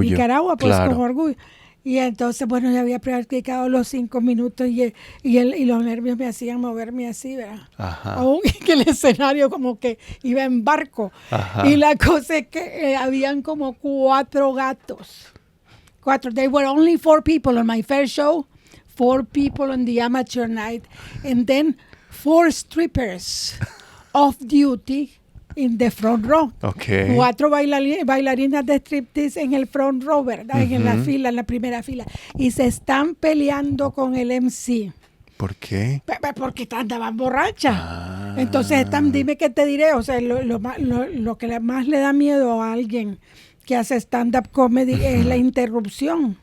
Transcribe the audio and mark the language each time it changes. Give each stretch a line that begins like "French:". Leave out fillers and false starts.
Spanish: De Nicaragua, pues claro. Con orgullo. Y entonces, bueno, ya había practicado los 5 minutos y los nervios me hacían moverme así, ¿verdad? Aún que el escenario como que iba en barco. Y la cosa es que habían como 4 gatos. 4.
English: There were only 4 people on my first show, 4 people on the amateur night, and then 4 strippers off duty in the front row. Okay.
Spanish: 4 bailarinas de striptease en el
English: front row,
Spanish: ¿verdad? En la fila, en la primera fila. Y se están peleando con el MC. ¿Por qué? Porque andaban borrachas. Entonces, dime qué te diré. O sea, lo que más le da miedo a alguien que hace stand-up comedy es la interrupción.